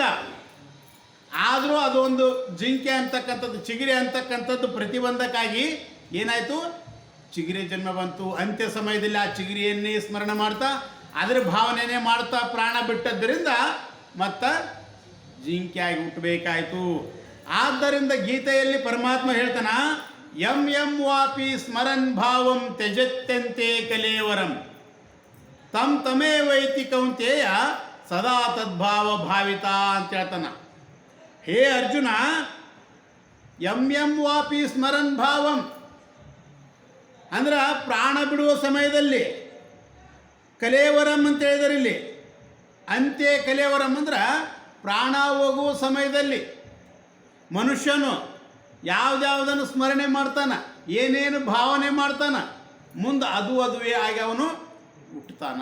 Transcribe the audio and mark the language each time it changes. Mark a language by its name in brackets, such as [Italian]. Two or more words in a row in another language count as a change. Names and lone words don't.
[Kannada] ಆದರೂ ಅದೊಂದು ಜಿಂಕೆ ಅಂತಕ್ಕಂಥದ್ದು, ಚಿಗಿರಿ ಅಂತಕ್ಕಂಥದ್ದು ಪ್ರತಿಬಂಧಕ್ಕಾಗಿ ಏನಾಯಿತು, ಚಿಗಿರಿ ಜನ್ಮ ಬಂತು. ಅಂತ್ಯ ಸಮಯದಲ್ಲಿ ಆ ಚಿಗಿರಿಯನ್ನೇ ಸ್ಮರಣೆ ಮಾಡ್ತಾ, ಅದರ ಭಾವನೆಯೇ ಮಾಡ್ತಾ ಪ್ರಾಣ ಬಿಟ್ಟದ್ದರಿಂದ ಮತ್ತು ಜಿಂಕೆಯಾಗಿ ಹುಟ್ಟಬೇಕಾಯಿತು. ಆದ್ದರಿಂದ ಗೀತೆಯಲ್ಲಿ ಪರಮಾತ್ಮ ಹೇಳ್ತಾನ, [Sanskrit] ಯಂ ವಾಪಿ ಸ್ಮರನ್ ಭಾವಂ ತ್ಯಜತ್ಯಂತೆ ಕಲೇವರಂ ತಮೇ ವೈತಿ ಕೌಂತೆಯ ಸದಾ ತದ್ಭಾವ ಭಾವಿತ [Kannada] ಅಂತ ಹೇಳ್ತಾನ. ಹೇ ಅರ್ಜುನ, [Sanskrit] ಯಂ ವಾಪಿ ಸ್ಮರನ್ ಭಾವಂ [Kannada] ಅಂದ್ರೆ ಪ್ರಾಣ ಬಿಡುವ ಸಮಯದಲ್ಲಿ, ಕಲೇವರಂ ಅಂತ ಹೇಳಿದರೆ ಇಲ್ಲಿ [Sanskrit] ಅಂತ್ಯ ಕಲೇವರಂ [Kannada] ಅಂದ್ರೆ ಪ್ರಾಣ ಹೋಗುವ ಸಮಯದಲ್ಲಿ ಮನುಷ್ಯನು ಯಾವುದನ್ನು ಸ್ಮರಣೆ ಮಾಡ್ತಾನ, ಏನೇನು ಭಾವನೆ ಮಾಡ್ತಾನ, ಮುಂದೆ ಅದುವೇ ಆಗಿ ಅವನು ಹುಟ್ಟುತ್ತಾನ.